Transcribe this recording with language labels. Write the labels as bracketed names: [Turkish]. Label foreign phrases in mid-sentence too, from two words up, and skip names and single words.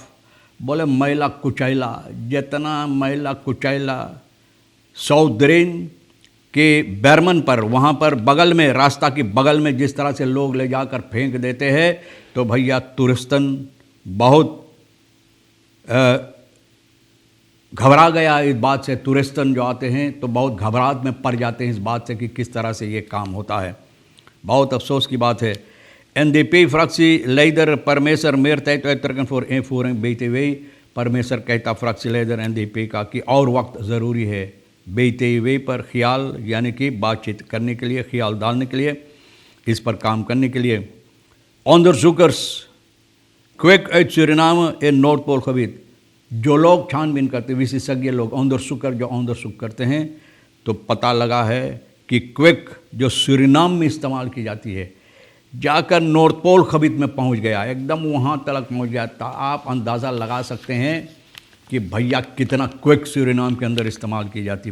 [Caribbean Hindustani] बोले मैला कुचैला, जितना मैला कुचैला साउथ ड्रेन के बर्मन पर, वहाँ पर बगल में, रास्ता की बगल में जिस तरह से लोग ले जाकर फेंक देते हैं, तो भैया टूरिस्टन बहुत घबरा गया इस बात से। टूरिस्टन जो आते हैं तो बहुत घबराहट में पड़ जाते हैं इस बात से कि किस तरह से ये काम होता है। बहुत अफसोस की बात है। [Dutch] NDP fractie leider Parmeser meer tijd uittrekken voor invoering BTW। [Caribbean Hindustani] परमेसर कहता फ्रैक्सी लीडर NDP का कि और वक्त ज़रूरी है BTW पर ख्याल यानी कि बातचीत करने के लिए, ख्याल डालने के लिए, इस पर काम करने के लिए। [Dutch] onderzoekers kwik uit Suriname in Noordpoolgebied, [Caribbean Hindustani] जो लोग छानबीन करते, विशेषज्ञ लोग, onderzoeker जो onderzoek करते हैं, तो पता लगा है कि क्विक जो सूरीनाम में इस्तेमाल की जाती है जाकर नॉर्थ पोल खबीत में पहुंच गया, एकदम वहां तक पहुंच गया। तो आप अंदाज़ा लगा सकते हैं कि भैया कितना क्विक सूरीनाम के अंदर इस्तेमाल की जाती।